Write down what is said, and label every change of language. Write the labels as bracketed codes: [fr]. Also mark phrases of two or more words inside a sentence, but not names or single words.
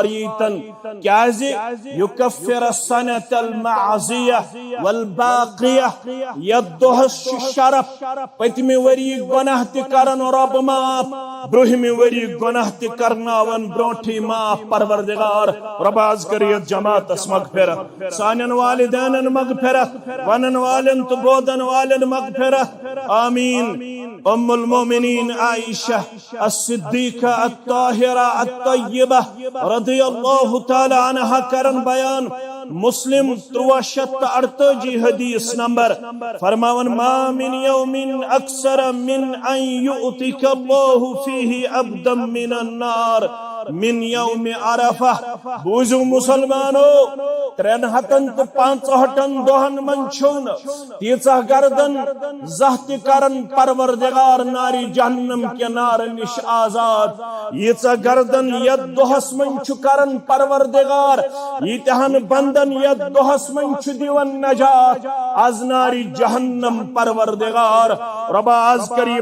[ks] ییٖتن کیازِ [ar] یُکفر السنة الماضیہ والباقیہ [ks] یتھ دۄہس چھُ شرف پٔتمہِ ؤریِکۍ گۄناہ تہِ کرن رۄب معاف برٛونٛہمہِ ؤریِکۍ گۄناہ تہِ کرناون برٛونٛٹھٕے معاف پروردگار رۄب حظ کر یتھ جماعتس مغفرت سانٮ۪ن والدینن مغفرت ونن والٮ۪ن تہٕ بوزن والٮ۪ن مغفرت آمین [ar] ام المؤمنین عائشہ الصدیقہ الطاہرہ الطیبہ رضی اللہ تعالی عنہا [ks] کرن بیان مسلم 348 حدیث نمبر فرماون [ar] ما من یوم اکثر من ان یؤتک اللہ فیہ عبدا من النار من یوم عرفہ [ks] بوزو مسلمانو 365 دۄہن منٛز چھُنہٕ تیٖژاہ گردن زانٛہہ تہِ کرن پروردگار ناری جہنم کہِ نارٕ نِش آزاد ییٖژاہ گردن یتھ دۄہس منٛز چھُ کرن پروردگار ییٖتہن بندن یتھ دۄہس منٛز چھُ دِوان نجات از ناری جہنم پروردگار رۄبا آز کر یہِ